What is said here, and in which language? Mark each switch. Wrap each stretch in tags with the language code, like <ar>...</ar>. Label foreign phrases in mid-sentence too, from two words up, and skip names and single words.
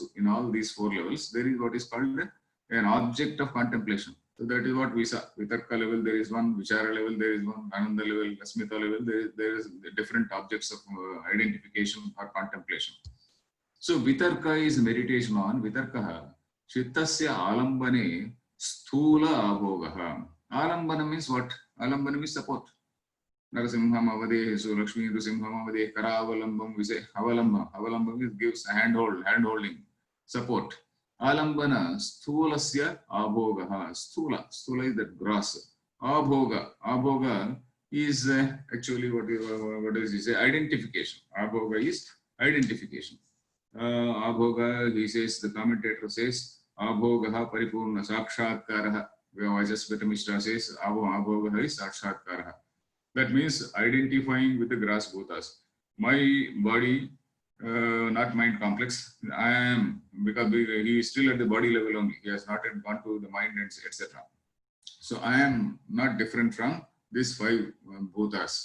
<en>In all these 4 levels, there is what is called an object of contemplation. So that is what we saw. Vitarka level, there is one. Vichara level, there is one. Ananda level, Asmita level, there is different objects of identification or contemplation. So Vitarka is meditation on Vitarkaha.</en> <sa>Chittasya alambane Sthula abhogaha.</sa> <en>Alambana means what? Alambana means support.</en> <sa>Narasimham avadehesu, Lakshmi Narasimham avadehe, Karavalambam,</sa> <en>we say avalambam. Avalambam is gives a handholding, support.</en> <sa>Alambana, Sthulasya abhogaha.</sa> <en>Sthula is that gross. Abhoga is actually what does he say? Identification. Abhoga is identification. Abhoga, he says, the commentator says,</en> <sa>Abhogaha paripurna sakshatkaraha.</sa> <en>Vajasvata Mishra says, Abhogaha is sakshatkaraha. That means identifying with the gross bhutas. My body, not mind complex. I am, because he is still at the body level only. He has not yet gone to the mind, etc. So I am not different from these 5 bhutas.</en>